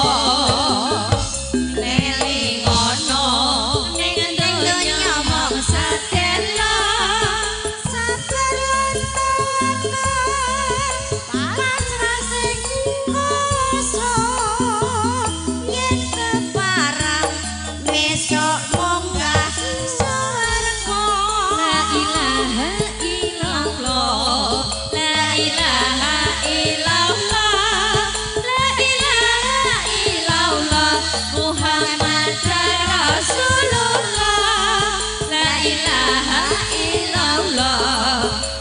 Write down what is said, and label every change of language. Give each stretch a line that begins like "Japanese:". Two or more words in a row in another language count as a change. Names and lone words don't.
Javanese: Lelingono ning donya mung sedelo. Sabar lan tawakal pasrah sing kuwasa. Yen keparang besok munggah swarga.
Arabic: لا إله إلا الله. لا إله إلا الله. لا إله إلا الله محمد رسول الله. لا إله إلا الله.